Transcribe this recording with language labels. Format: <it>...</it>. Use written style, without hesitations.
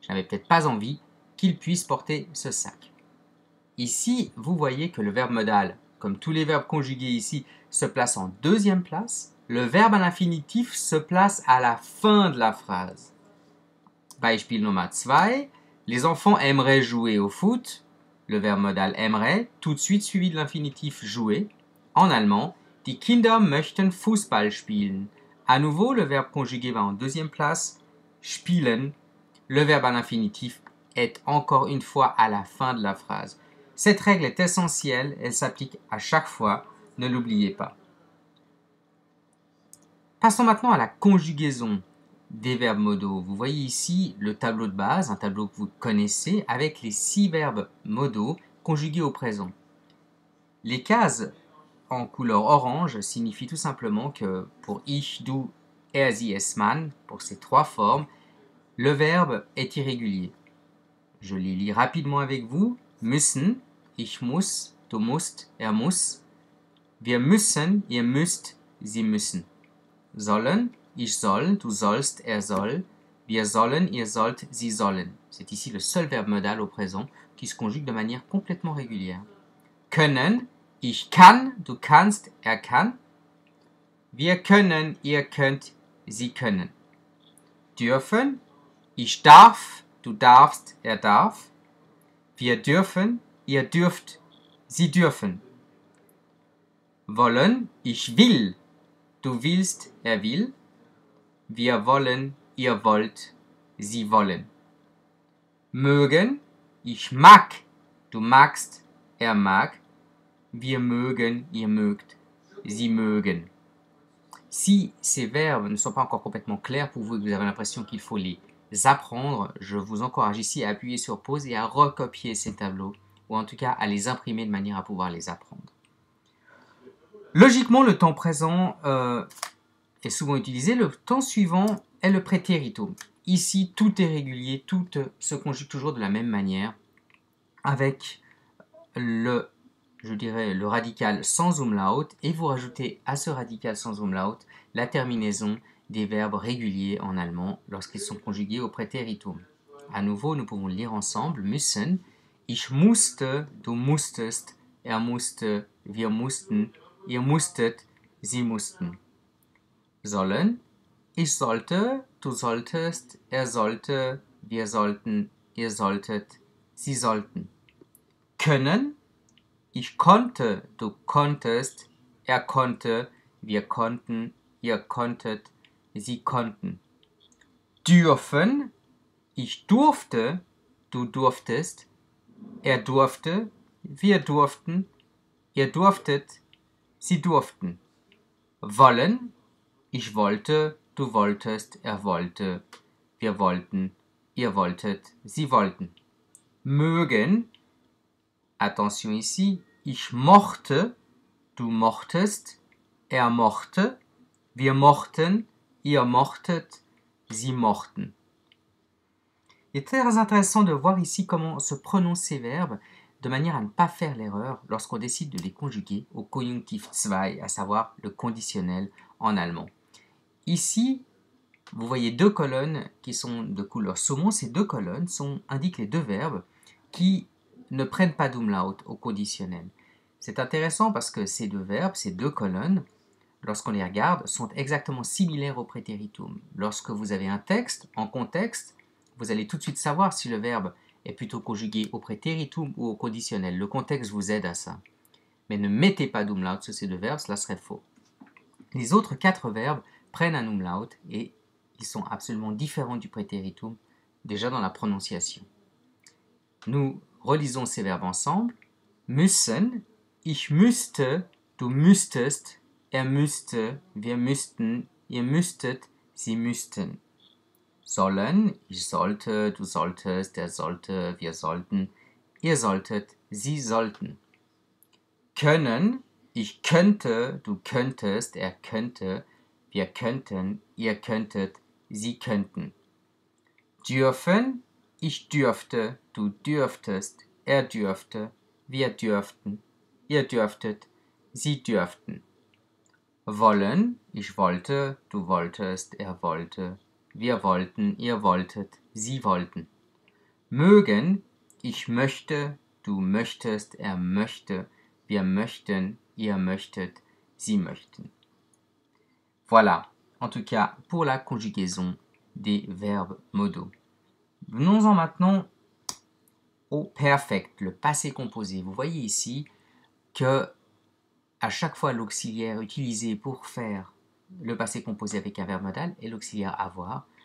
<fr>Je n'avais peut-être pas envie qu'il puisse porter ce sac. Ici, vous voyez que le verbe modal, comme tous les verbes conjugués ici, se place en deuxième place. Le verbe à l'infinitif se place à la fin de la phrase.</fr> <de>Beispiel Nummer 2.</de> <fr>Les enfants aimeraient jouer au foot. Le verbe modal aimerait, tout de suite suivi de l'infinitif jouer. En allemand,</fr> <de>die Kinder möchten Fußball spielen.</de> <fr>À nouveau, le verbe conjugué va en deuxième place. Spielen. Le verbe à l'infinitif est encore une fois à la fin de la phrase. Cette règle est essentielle, elle s'applique à chaque fois, ne l'oubliez pas. Passons maintenant à la conjugaison des verbes modaux. Vous voyez ici le tableau de base, un tableau que vous connaissez, avec les 6 verbes modaux conjugués au présent. Les cases en couleur orange signifient tout simplement que pour ich, du, er, sie, es, man, pour ces 3 formes, le verbe est irrégulier. Je les lis rapidement avec vous.</fr> <de>Müssen, ich muss, du musst, er muss. Wir müssen, ihr müsst, sie müssen. Sollen, ich soll, du sollst, er soll. Wir sollen, ihr sollt, sie sollen.</de> <fr>C'est ici le seul verbe modal au présent qui se conjugue de manière complètement régulière.</fr> <de>Können, ich kann, du kannst, er kann. Wir können, ihr könnt, sie können. Dürfen, ich darf, du darfst, er darf. Wir dürfen, ihr dürft, sie dürfen. Wollen, ich will, du willst, er will. Wir wollen, ihr wollt, sie wollen. Mögen, ich mag, du magst, er mag. Wir mögen, ihr mögt, sie mögen.</de> <fr>Si ces verbes ne sont pas encore complètement clairs pour vous et que vous avez l'impression qu'il faut les apprendre, je vous encourage ici à appuyer sur pause et à recopier ces tableaux, ou en tout cas à les imprimer de manière à pouvoir les apprendre. Logiquement, le temps présent est souvent utilisé, le temps suivant est le préteritum. Ici, tout est régulier, tout se conjugue toujours de la même manière, avec le radical sans umlaut, et vous rajoutez à ce radical sans umlaut la terminaison des verbes réguliers en allemand lorsqu'ils sont conjugués au préteritum. À nouveau, nous pouvons lire ensemble</fr> <de>müssen, ich musste, du musstest, er musste, wir mussten, ihr musstet, sie mussten. Sollen, ich sollte, du solltest, er sollte, wir sollten, ihr solltet, sie sollten. Können, ich konnte, du konntest, er konnte, wir konnten, ihr konntet, sie konnten. Dürfen, ich durfte, du durftest, er durfte, wir durften, ihr durftet, sie durften. Wollen, ich wollte, du wolltest, er wollte, wir wollten, ihr wolltet, sie wollten. Mögen,</de> <fr>attention ici,</fr> <de>ich mochte, du mochtest, er mochte, wir mochten, ihr mochtet, sie mochten.</de> <fr>Il est très intéressant de voir ici comment se prononcent ces verbes de manière à ne pas faire l'erreur lorsqu'on décide de les conjuguer au conjonctif zwei, à savoir le conditionnel en allemand. Ici, vous voyez 2 colonnes qui sont de couleur saumon. Ces 2 colonnes indiquent les 2 verbes qui ne prennent pas d'umlaut au conditionnel. C'est intéressant parce que ces 2 verbes, ces 2 colonnes, lorsqu'on les regarde, sont exactement similaires au préteritum. Lorsque vous avez un texte en contexte, vous allez tout de suite savoir si le verbe est plutôt conjugué au préteritum ou au conditionnel. Le contexte vous aide à ça. Mais ne mettez pas d'umlaut sur ces 2 verbes, cela serait faux. Les autres 4 verbes prennent un umlaut et ils sont absolument différents du préteritum, déjà dans la prononciation. Nous relisons ces verbes ensemble.</fr> <de>Müssen, ich müsste, du müsstest, er müsste, wir müssten, ihr müsstet, sie müssten. Sollen, ich sollte, du solltest, er sollte, wir sollten, ihr solltet, sie sollten. Können, ich könnte, du könntest, er könnte, wir könnten, ihr könntet, sie könnten. Dürfen, ich dürfte, du dürftest, er dürfte, wir dürften, ihr dürftet, Sie dürften. Wollen, ich wollte, du wolltest, er wollte, wir wollten, ihr wolltet, Sie wollten. Mögen, ich möchte, du möchtest, er möchte, wir möchten, ihr möchtet, Sie möchten.</de> <fr>Voilà, en tout cas pour la conjugaison des verbes modaux. Venons-en maintenant au perfect, le passé composé. Vous voyez ici que à chaque fois l'auxiliaire utilisé pour faire le passé composé avec un verbe modal est l'auxiliaire avoir.</fr>